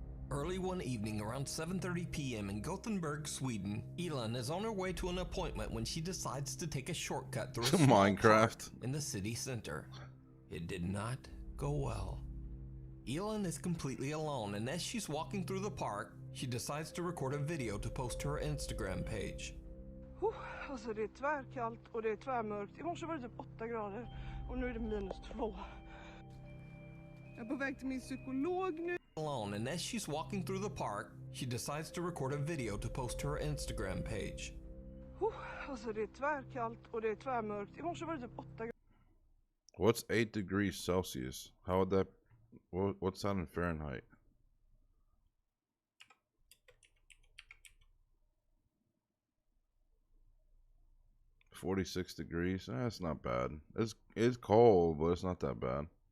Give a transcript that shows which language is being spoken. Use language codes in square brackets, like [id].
[en] Early one evening around 7:30 p.m. in Gothenburg, Sweden, Elin is on her way to an appointment when she decides to take a shortcut through a small Minecraft park in the city center. It did not go well. Elin is completely alone, and as she's walking through the park, she decides to record a video to post to her Instagram page. [sv] Alltså det är tvärkallt och det är tvärmörkt. I morse var det typ 8 grader och nu är det -2. Jag är på väg till min psykolog nu. [en] Alone, and as she's walking through the park, she decides to record a video to post to her Instagram page. [sv] Alltså det är tvärkallt och det är tvärmörkt. I morse var det typ 8 grader. [en] What's 8 degrees Celsius? How would that... What's that in Fahrenheit? $46 degrees. That's not bad. It's cold, but it's not that bad.